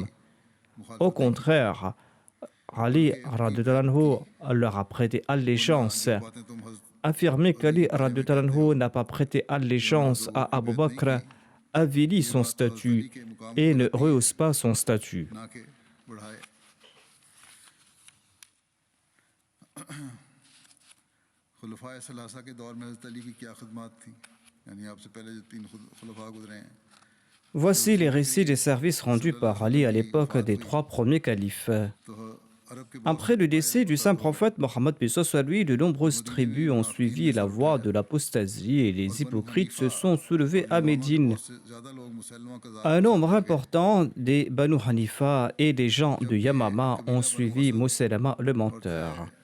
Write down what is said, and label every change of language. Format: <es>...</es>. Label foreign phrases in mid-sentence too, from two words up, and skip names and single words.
<fr>Au contraire, Ali</fr> <ar>رضي الله عنه</ar> <fr>leur a prêté allégeance. Affirmer qu'Ali</fr> <ar>رضي الله عنه</ar> <fr>n'a pas prêté allégeance à Abu Bakr avilit son statut et ne rehausse pas son statut.</fr> <ur>خلفائے ثلاثہ کے دور میں حضرت علی کی کیا خدمت تھی، یعنی آپ سے پہلے جو تین خلفا گزرے ہیں.</ur> <fr>Voici les récits des services rendus par Ali à l'époque des trois premiers califes. Après le décès du saint prophète Mohammed paix soit lui, de nombreuses tribus ont suivi la voie de l'apostasie et les hypocrites se sont soulevés à Médine. Un nombre important des Banu Hanifa et des gens de Yamama ont suivi Musaylama le menteur.</fr>